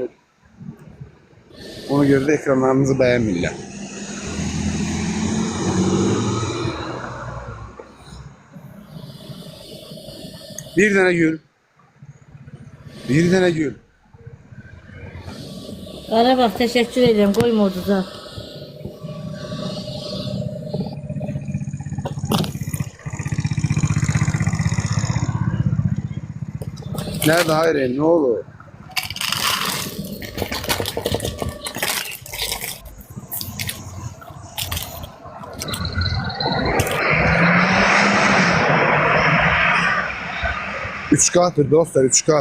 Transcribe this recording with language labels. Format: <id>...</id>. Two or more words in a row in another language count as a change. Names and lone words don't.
<az>Ona görə də ekranlarımızı bəyənmirlər. Bir dənə gül. Bir dənə gül. Qarabağ, təşəkkür edirəm, qoyma uduza.</az> <tr>Nerede? Hayır, ne olur? Üç kattır dostlar, üç kat.</tr>